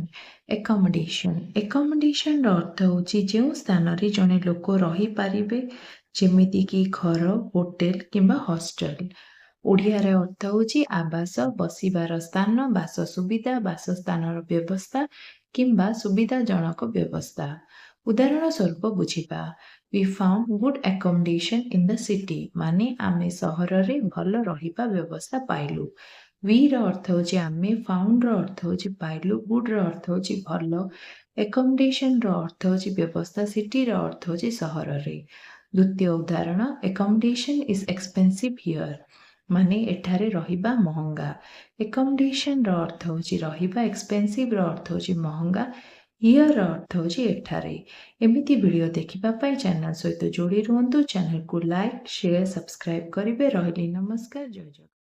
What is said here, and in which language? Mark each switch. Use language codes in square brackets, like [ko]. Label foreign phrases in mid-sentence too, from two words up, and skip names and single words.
[en] accommodation accommodationର [or] ଅର୍ଥ ହେଉଛି ଯେଉଁ ସ୍ଥାନରେ ଜଣେ ଲୋକ ରହିପାରିବେ, ଯେମିତିକି ଘର, ହୋଟେଲ କିମ୍ବା ହଷ୍ଟେଲ। ଓଡ଼ିଆରେ ଅର୍ଥ ହେଉଛି ଆବାସ, ବସିବାର ସ୍ଥାନ, ବାସ ସୁବିଧା, ବାସସ୍ଥାନର ବ୍ୟବସ୍ଥା କିମ୍ବା ସୁବିଧାଜନକ ବ୍ୟବସ୍ଥା। ଉଦାହରଣ ସ୍ୱରୂପ ବୁଝିବା, [en] We found good accommodation in the city। [or] ମାନେ ଆମେ ସହରରେ ଭଲ ରହିବା ବ୍ୟବସ୍ଥା ପାଇଲୁ। We ର ଅର୍ଥ ହେଉଛି ଆମେ, found ର ଅର୍ଥ ହେଉଛି ପାଇଲୁ, good ର ଅର୍ଥ ହେଉଛି ଭଲ, accommodation ର ଅର୍ଥ ହେଉଛି ବ୍ୟବସ୍ଥା, city ର ଅର୍ଥ ହେଉଛି ସହରରେ। ଦ୍ୱିତୀୟ ଉଦାହରଣ, [en] accommodation is expensive here। [or] ମାନେ ଏଠାରେ ରହିବା ମହଙ୍ଗା। accommodation ର ଅର୍ଥ ହେଉଛି ରହିବା, expensive ର ଅର୍ଥ ହେଉଛି ମହଙ୍ଗା, here ର ଅର୍ଥ ହେଉଛି ଏଠାରେ। ଏମିତି ଭିଡ଼ିଓ ଦେଖିବା ପାଇଁ ଚ୍ୟାନେଲ ସହିତ ଯୋଡ଼ି ରୁହନ୍ତୁ। ଚ୍ୟାନେଲକୁ [en] like, share, subscribe [or] କରିବେ। ରହିଲି, ନମସ୍କାର, ଜୟ ଜଗନ୍ନାଥ।